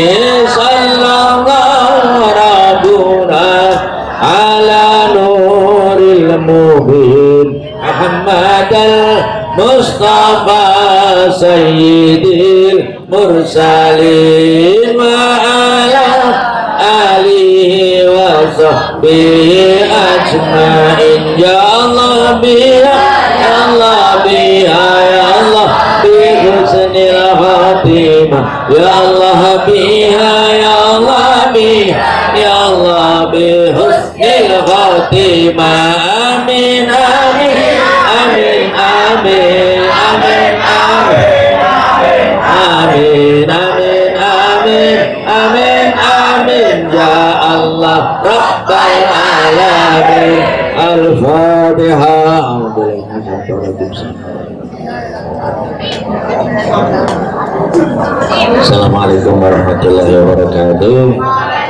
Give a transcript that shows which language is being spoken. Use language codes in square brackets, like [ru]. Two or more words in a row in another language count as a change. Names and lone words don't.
[ar] صلى الله ربنا على نور المبين محمد المصطفى سيد المرسلين وعلى آله وصحبه أجمعين. يا الله بها، يا الله بها، يا الله بحسن الخاتمة، يا الله بها، يا الله بها، يا الله بحسن الخاتمة. آمين آمين آمين آمين آمين آمين آمين آمين آمين آمين. رب العالمين. الفاتحة. السلام عليكم ورحمة الله وبركاته.